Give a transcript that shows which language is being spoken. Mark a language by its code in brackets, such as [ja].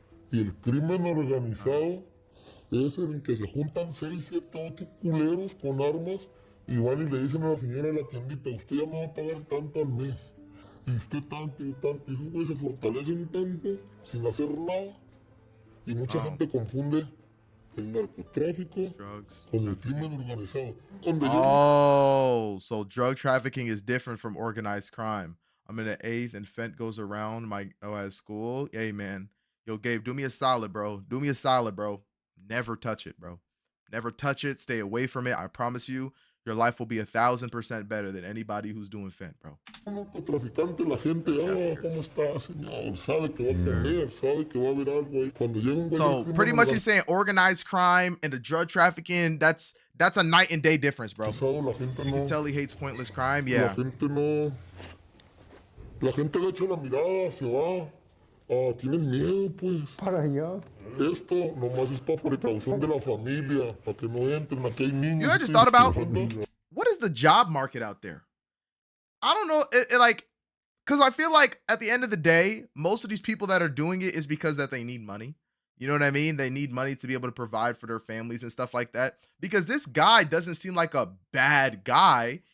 [es] Y el crimen organizado es el que se juntan 6, 7, 8 culeros con armas y van y le dicen a la señora de la tiendita, usted ya me va a pagar tanto al mes. Y usted tanto y tanto. Y esos güeyes se fortalecen tanto sin hacer nada. Y mucha gente confunde el narcotráfico con el crimen organizado. [en] Oh, so drug trafficking is different from organized crime. I'm in the 8th and Fent goes around my school. Hey, man. Yo, Gabe, do me a solid, bro. Do me a solid, bro. Never touch it, bro. Never touch it. Stay away from it. I promise you, your life will be 1,000% better than anybody who's doing Fent, bro. [es] Narcotraficante, la gente, ¿cómo está, señor? Sabe que va a comer, sabe que va a haber algo ahí. Cuando llega un [en] So pretty much he's saying organized crime and the drug trafficking, that's a night and day difference, bro. You can tell he hates pointless crime, yeah. [es] La gente le echa la mirada, se va. Tienen miedo, pues. Para allá. Esto nomás es para precaución de la familia, para que no entren, aquí hay niños. [en] You ever just thought about what is the job market out there? I don't know, because I feel like at the end of the day, most of these people that are doing it is because that they need money. You know what I mean? They need money to be able to provide for their families and stuff like that. Because this guy doesn't seem like a bad guy.